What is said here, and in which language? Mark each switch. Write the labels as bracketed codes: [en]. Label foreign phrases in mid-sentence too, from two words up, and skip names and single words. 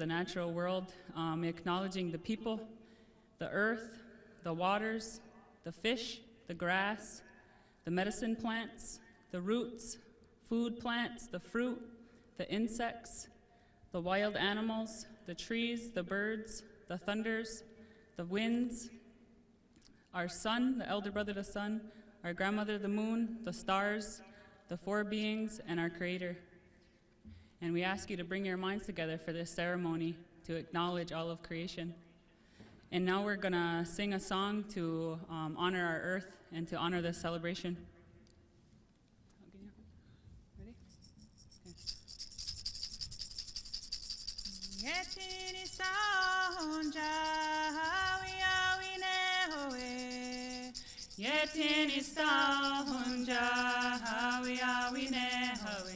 [en] natural world, acknowledging the people, the earth, the waters, the fish, the grass, the medicine plants, the roots, food plants, the fruit, the insects, the wild animals, the trees, the birds, the thunders, the winds, our sun, the elder brother, the sun, our grandmother, the moon, the stars, the four beings, and our creator. And we ask you to bring your minds together for this ceremony to acknowledge all of creation. And now we're gonna sing a song to honor our earth and to honor this celebration. Yetini sahunja hawi awi nehoe. Yetini sahunja hawi awi nehoe.